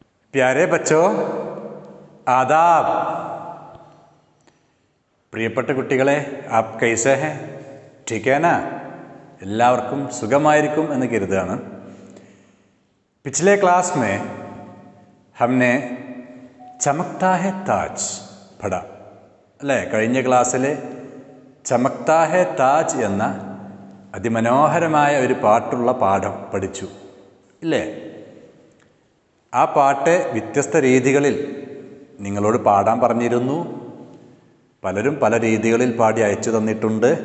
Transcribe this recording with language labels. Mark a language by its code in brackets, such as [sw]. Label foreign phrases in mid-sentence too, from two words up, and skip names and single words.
[hi] प्यारे बच्चों आदाब। [ml] പ്രിയപ്പെട്ട കുട്ടികളെ [hi] आप कैसे हैं? ठीक है ना? [ml] എല്ലാവർക്കും സുഖമായിരിക്കും എന്ന് കരുതുകയാണ്. [hi] पिछले क्लास में हमने चमकता है ताज पढ़ा അല്ലേ? [ml] കഴിഞ്ഞ ക്ലാസ്സിൽ ചമക്താ ഹെ താജ് എന്ന അതിമനോഹരമായ ഒരു പാട്ടുള്ള പാഠം പഠിച്ചു ഇല്ലേ? ആ പാട്ട് വ്യത്യസ്ത രീതികളിൽ നിങ്ങളോട് പാടാൻ പറഞ്ഞിരുന്നു. പലരും പല രീതികളിൽ പാടി അയച്ചു തന്നിട്ടുണ്ട്.